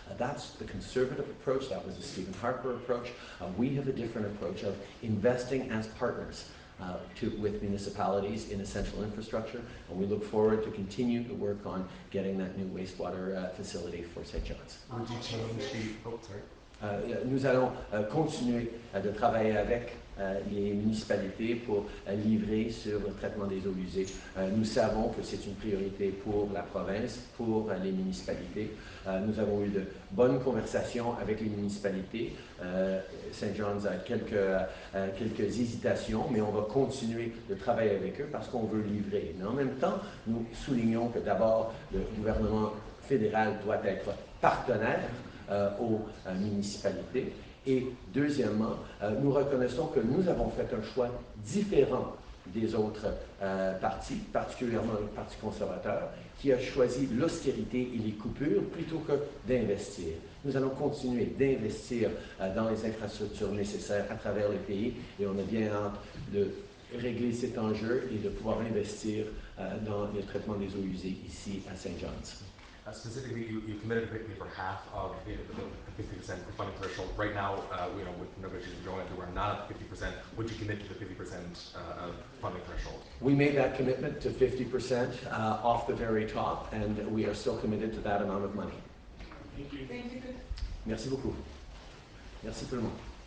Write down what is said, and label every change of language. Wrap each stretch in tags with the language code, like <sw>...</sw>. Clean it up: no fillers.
<en>That's the Conservative approach. That was the Stephen Harper approach. We have a different approach of investing as partners with municipalities in essential infrastructure, and we look forward to continue to work on getting that new wastewater facility for St. John's. Would you change the... Oh, sorry.</en> <fr>Nous allons continuer de travailler avec les municipalités pour livrer sur le traitement des eaux usées. Nous savons que c'est une priorité pour la province, pour les municipalités. Nous avons eu de bonnes conversations avec les municipalités. St. John's a quelques hésitations, mais on va continuer de travailler avec eux parce qu'on veut livrer. Mais en même temps, nous soulignons que d'abord, le gouvernement fédéral doit être partenaire aux municipalités. Et deuxièmement, nous reconnaissons que nous avons fait un choix différent des autres partis, particulièrement le Parti conservateur, qui a choisi l'austérité et les coupures plutôt que d'investir. Nous allons continuer d'investir dans les infrastructures nécessaires à travers le pays et on a bien hâte de régler cet enjeu et de pouvoir investir dans le traitement des eaux usées ici à St. John's.</fr> <en>Specifically, you committed to pay for half of the 50% funding threshold. Right now, with negotiations going into, we're not at 50%. Would you commit to the 50% funding threshold? We made that commitment to 50% off the very top, and we are still committed to that amount of money. Thank you.</en> <fr>Merci beaucoup. Merci tout le monde.</fr>